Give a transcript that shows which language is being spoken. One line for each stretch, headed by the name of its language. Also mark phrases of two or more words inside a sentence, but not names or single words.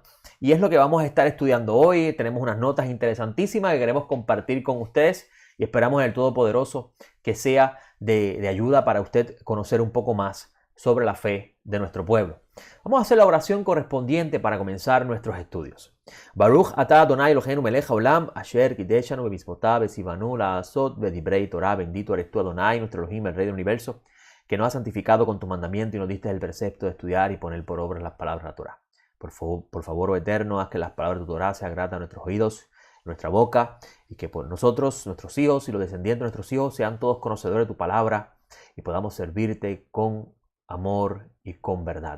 Spanish: Y es lo que vamos a estar estudiando hoy. Tenemos unas notas interesantísimas que queremos compartir con ustedes y esperamos en el Todopoderoso que sea de ayuda para usted conocer un poco más sobre la fe de nuestro pueblo. Vamos a hacer la oración correspondiente para comenzar nuestros estudios.
Hebrew: ברוך אתה אדוני אלוהינו מלך העולם אשר קדשנו במצוותיו וציוונו לעשות בדברי תורה.
Spanish: Bendito eres tú, Adonai, nuestro Elohim, el Rey del Universo, que nos has santificado con tu mandamiento y nos diste el precepto de estudiar y poner por obra las palabras de la Torah. Por favor, oh Eterno, haz que las palabras de tu Torah sean gratas a nuestros oídos, nuestra boca, y que por nosotros, nuestros hijos y los descendientes de nuestros hijos sean todos conocedores de tu palabra y podamos servirte con amor y con verdad.